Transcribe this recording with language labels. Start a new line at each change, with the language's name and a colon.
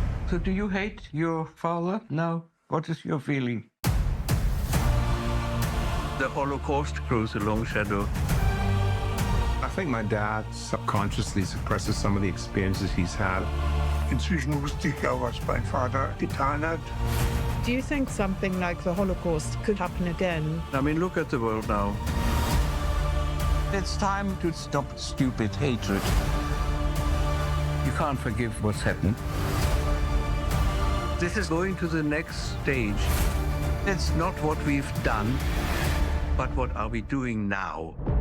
English: So do you hate your father now? What is your feeling? The Holocaust grows a long shadow. I think my dad subconsciously suppresses some of the experiences he's had.
German: Inzwischen wusste ich ja, was mein Vater getan hat.
English: Do you think something like the Holocaust could happen again? I mean, look at the world now. It's time to stop stupid hatred. You can't forgive what's happened. This is going to the next stage. It's not what we've done, but what are we doing now?